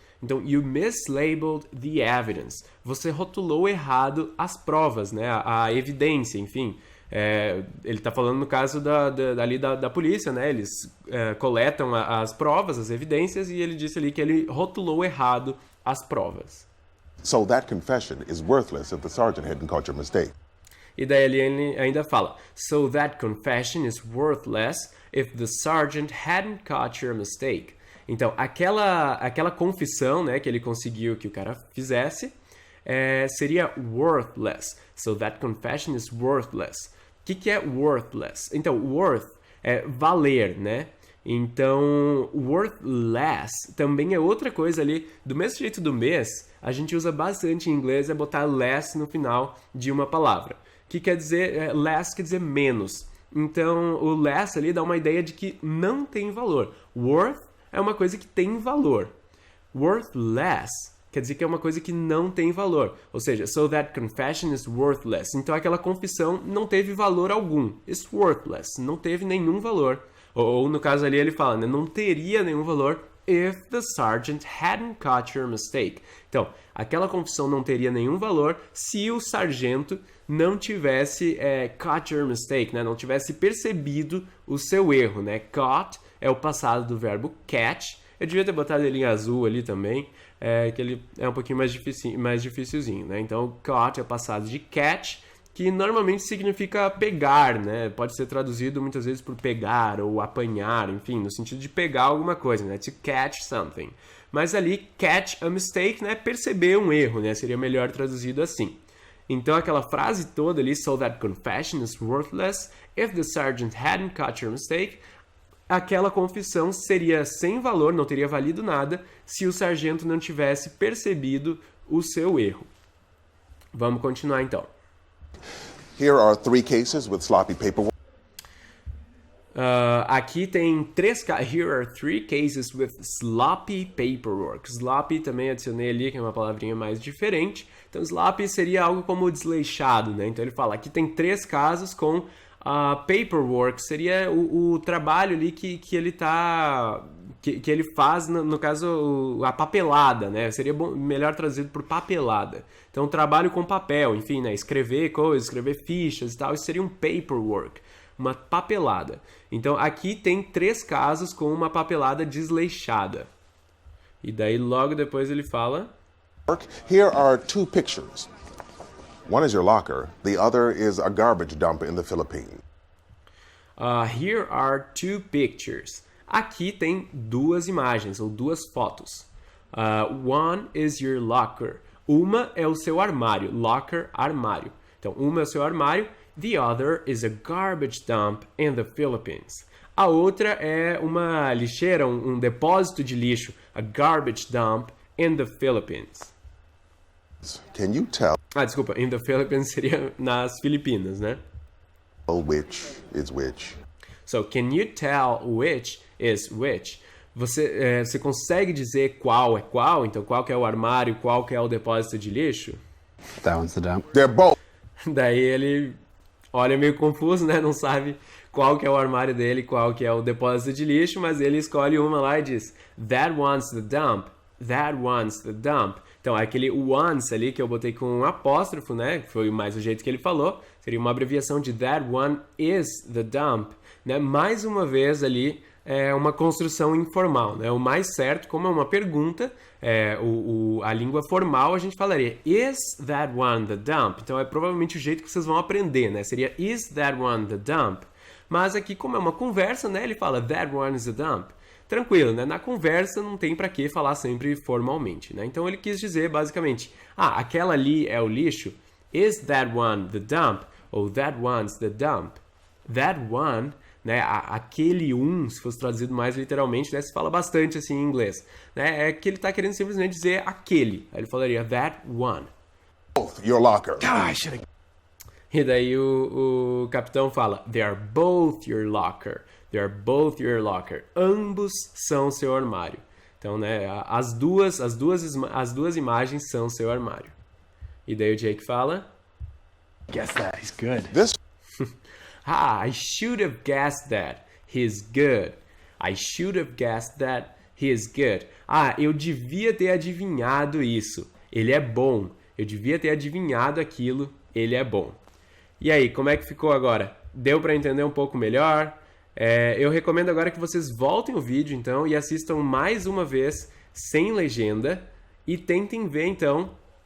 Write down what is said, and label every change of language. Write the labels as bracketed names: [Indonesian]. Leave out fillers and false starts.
[Portuguese] Então, [English] you mislabeled the evidence. [Portuguese] Você rotulou errado as provas, né? A evidência, enfim. Ele está falando no caso da polícia, né? Eles coletam as provas, as evidências, e ele disse ali que ele rotulou errado as provas. [English] So that confession is worthless if the sergeant hadn't caught your mistake. [Portuguese] E daí ele ainda fala, [English] so that confession is worthless if the sergeant hadn't caught your mistake. [Portuguese] Então, aquela confissão, né, que ele conseguiu que o cara fizesse, seria worthless. [English] So that confession is worthless. [Portuguese] O que é worthless? Então, worth é valer, né? Então, worthless também é outra coisa ali. Do mesmo jeito do mês, a gente usa bastante em inglês botar less no final de uma palavra. Que quer dizer, less quer dizer menos. Então, o less ali dá uma ideia de que não tem valor. Worth é uma coisa que tem valor. Worthless quer dizer que é uma coisa que não tem valor. Ou seja, [English] so that confession is worthless. [Portuguese] Então, aquela confissão não teve valor algum. [English] It's worthless. [Portuguese] Não teve nenhum valor. Ou no caso ali ele fala, né, não teria nenhum valor [English] if the sergeant hadn't caught your mistake. [Portuguese] Então, aquela confissão não teria nenhum valor se o sargento não tivesse [English] caught your mistake, [Portuguese] né? Não tivesse percebido o seu erro, né? Caught é o passado do verbo catch. Eu devia ter botado ele em azul ali também, que ele é um pouquinho mais dificilzinho, né? Então, caught é o passado de catch, que normalmente significa pegar, né? Pode ser traduzido muitas vezes por pegar ou apanhar, enfim, no sentido de pegar alguma coisa, né? [English] To catch something. [Portuguese] Mas ali, [English] catch a mistake, né? [Portuguese] Perceber um erro, né? Seria melhor traduzido assim. Então, aquela frase toda ali, [English] so that confession is worthless if the sergeant hadn't caught your mistake, [Portuguese] aquela confissão seria sem valor, não teria valido nada, se o sargento não tivesse percebido o seu erro. Vamos continuar então. [English] Here are 3 cases with sloppy paperwork. [Portuguese] Aqui tem 3 casos. [English] Here are 3 cases with sloppy paperwork. [Portuguese] Sloppy também adicionei ali, que é uma palavrinha mais diferente. Então, sloppy seria algo como desleixado, né? Então, ele fala, aqui tem 3 casos com paperwork. Seria o trabalho ali que ele tá... Que ele faz, no caso, a papelada, né? Seria melhor traduzido por papelada. Então, trabalho com papel, enfim, né? Escrever coisas, escrever fichas e tal. Isso seria um paperwork, uma papelada. Então, aqui tem 3 casos com uma papelada desleixada. E daí, logo depois, ele fala... [English] Here are 2 pictures. One is your locker. The other is a garbage dump in the Philippines. Here are 2 pictures. [Portuguese] Aqui tem 2 imagens, ou 2 fotos. [English] One is your locker. [Portuguese] Uma é o seu armário. Locker, armário. Então, uma é o seu armário. [English] The other is a garbage dump in the Philippines. [Portuguese] A outra é uma lixeira, um depósito de lixo. [English] A garbage dump in the Philippines. Can you tell? [Portuguese] Desculpa. [English] In the Philippines [Portuguese] seria nas Filipinas, né? [English] Which is which? So, can you tell which is which? [Portuguese] Você consegue dizer qual é qual? Então, qual que é o armário, qual que é o depósito de lixo? [English] That one's the dump. They're both. [Portuguese] Daí ele olha meio confuso, né? Não sabe qual que é o armário dele, qual que é o depósito de lixo, mas ele escolhe uma lá e diz [English] that one's the dump, [Portuguese] that one's the dump. Então, aquele once ali que eu botei com um apóstrofo, né? Foi mais o jeito que ele falou. Seria uma abreviação de [English] that one is the dump. [Portuguese] Né? Mais uma vez ali é uma construção informal. Né? O mais certo, como é uma pergunta, a língua formal a gente falaria [English] is that one the dump? [Portuguese] Então é provavelmente o jeito que vocês vão aprender, né? Seria [English] is that one the dump? [Portuguese] Mas aqui, como é uma conversa, né? Ele fala [English] that one is the dump. [Portuguese] Tranquilo, né? Na conversa não tem para que falar sempre formalmente, né? Então ele quis dizer basicamente, aquela ali é o lixo. [English] Is that one the dump? [Portuguese] Ou [English] that one's the dump? [Portuguese] That one, né? Aquele se fosse traduzido mais literalmente, né? Se fala bastante assim em inglês, né? É que ele está querendo simplesmente dizer aquele. Aí ele falaria that one. [English] Both your locker. [Portuguese] E daí o capitão fala, [English] they are both your locker. They are both your locker. [Portuguese] Ambos são seu armário. Então, né, as duas imagens são seu armário. E daí o Jake fala, [English] Guess that. He's good. This I should have guessed that. He's good. I should have guessed that. He's good. [Portuguese] Eu devia ter adivinhado isso. Ele é bom. Eu devia ter adivinhado aquilo. Ele é bom. E aí, como é que ficou agora? Deu para entender um pouco melhor? Eu recomendo agora que vocês voltem o vídeo, então, e assistam mais uma vez, sem legenda, e tentem ver, então,